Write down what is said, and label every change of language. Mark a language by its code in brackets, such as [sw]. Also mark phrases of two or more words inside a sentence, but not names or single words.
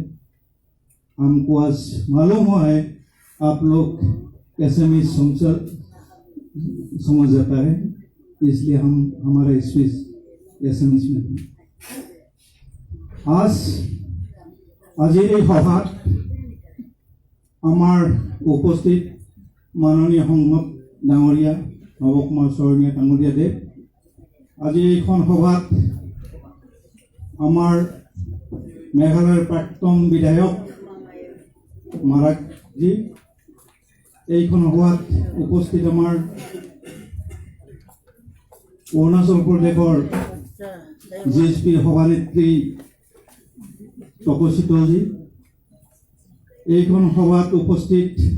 [hi] हमको आज मालूम हुआ है आप लोग एसएमई समझ जाता है, इसलिए हम हमारा स्पीच एसएमई में आज [as] এই সভাত আমাৰ উপস্থিত মাননীয় সংসদ ডাঙৰীয়া নৱকুমাৰ শৰণীয়া ডাঙৰীয়া দেৱ, আজি এইখন সভাত আমাৰ মেঘালয়ৰ প্ৰাক্তন বিধায়ক মাৰাক জি, এইখন সভাত উপস্থিত আমাৰ অৰুণাচল প্ৰদেশৰ জিএসপি সভানেত্ৰী টকো শীতলজি, এইখন সভাত উপস্থিত